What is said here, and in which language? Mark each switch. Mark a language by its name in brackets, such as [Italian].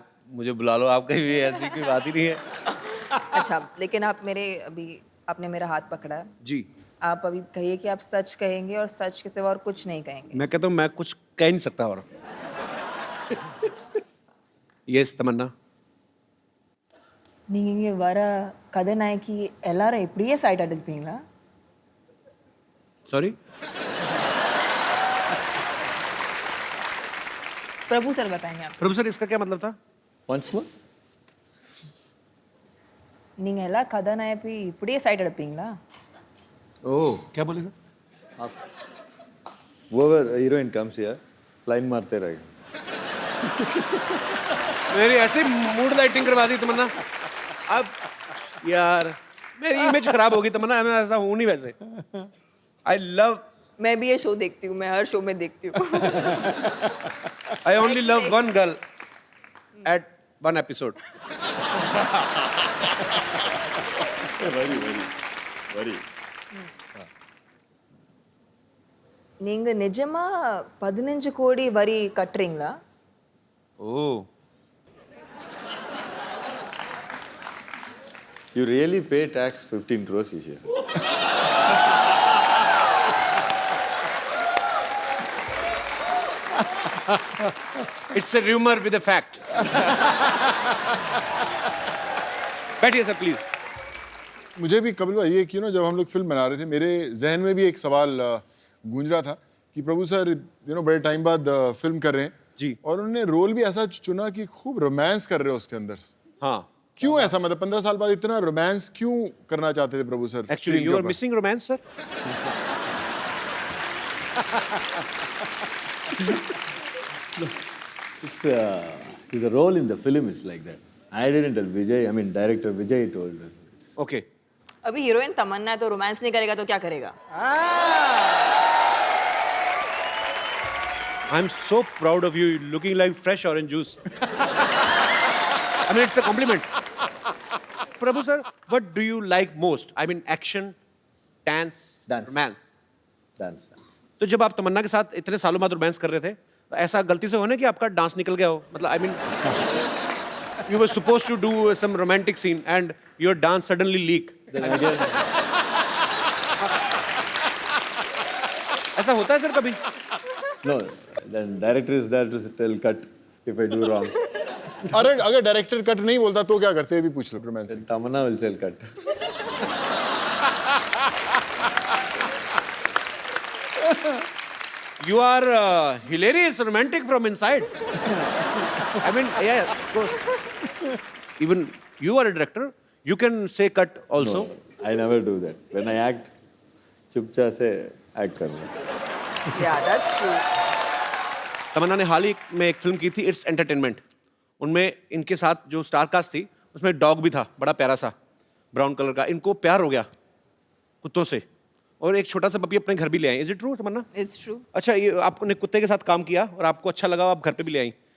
[Hindi] मुझे बुला लो. आप कहीं भी ऐसी कोई बात ही नहीं है. अच्छा लेकिन आपने मेरा हाथ पकड़ा है. जी आप अभी कहिए कि आप सच कहेंगे और सच के सिवा और कुछ नहीं कहेंगे. मैं कहता हूँ मैं कुछ कह नहीं सकता और. [English] Yes Tamanna. [Tamil] நீங்க வர கதாநாயகி எல்லாரும் இப்படியே சைட் அடிச்சுப்பீங்களா? [English] Sorry. [Hindi] प्रभु सर बताएंगे आप. प्रभु सर इसका क्या मतलब था? [English] Once more? [Tamil] நீங்க எல்லா கதாநாயகி இப்படியே சைட் அடிப்பீங்களா? [Hindi] ओह क्या बोले sir? [English] Whoever heroine comes here, line [Hindi] मारते रहेगा. मेरी ऐसी मूड लाइटिंग करवा दी तमन्ना. अब यार मेरी इमेज खराब होगी तमन्ना. मैं ऐसा हूँ नहीं वैसे. [English] I love. [Hindi] मैं भी ये शो देखती हूँ. मैं हर शो में देखती हूँ. [English] I only love one girl at one episode. Very. [Tamil] நீங்க நிஜமா 15 கோடி வரி கட்டுறீங்களா? ओह [English] You really pay tax 15 crores each year. It's a rumor with a fact. [Hindi] बैठिए सर प्लीज. मुझे भी कपिल भाई ये कि ना जब हम लोग फिल्म बना रहे थे मेरे जहन में भी एक सवाल गूंज रहा था कि प्रभु सर बड़े टाइम बाद फिल्म कर रहे हैं जी. और उन्होंने रोल भी ऐसा चुना कि खूब रोमांस कर रहे हो उसके अंदर. हाँ क्यों ऐसा, मतलब 15 साल बाद इतना रोमांस क्यों करना चाहते थे प्रभु sir? [English] Actually you are missing romance sir. It's the role in the film is like that. I didn't tell Vijay. I mean, director Vijay told us. Okay. [Hindi] अभी हीरोइन तमन्ना है तो रोमांस नहीं करेगा तो क्या करेगा? [English] I'm so proud of you, looking like fresh orange juice. I mean, it's a compliment. Prabhu sir, what do you like most? I mean, action, dance, romance. Dance. [Hindi] तो जब आप तमन्ना के साथ इतने सालों बाद रोमांस कर रहे थे, तो ऐसा गलती से होने कि आपका डांस निकल गया हो? [English] मतलब, I mean, you were supposed to do some romantic scene and your dance suddenly leak. Then again, [Hindi] ऐसा होता है सर कभी? [English] no. Then director is there to tell cut if I do wrong. अरे अगर director cut नहीं बोलता तो क्या करते? भी पूछ लो romance. Then Tamanna will tell cut. You are hilarious, romantic from inside. I mean, yeah, of course. Even you are a director. You can say cut also. No, I never do that. When I act, [Hindi] चुपचाप से [English] act करना. Yeah, that's true. [Hindi] तमन्ना ने हाल ही में एक film की थी it's entertainment. उनमें इनके साथ जो स्टार कास्ट थी उसमें एक डॉग भी था, बड़ा प्यारा सा ब्राउन कलर का। इनको प्यार हो गया कुत्तों से और एक छोटा सा पपी अपने घर भी ले आई। [English] Is it true Tamanna? It's true. [Hindi] अच्छा, ये आपने कुत्ते के साथ काम किया और आपको अच्छा लगा, आप घर पे भी ले आई।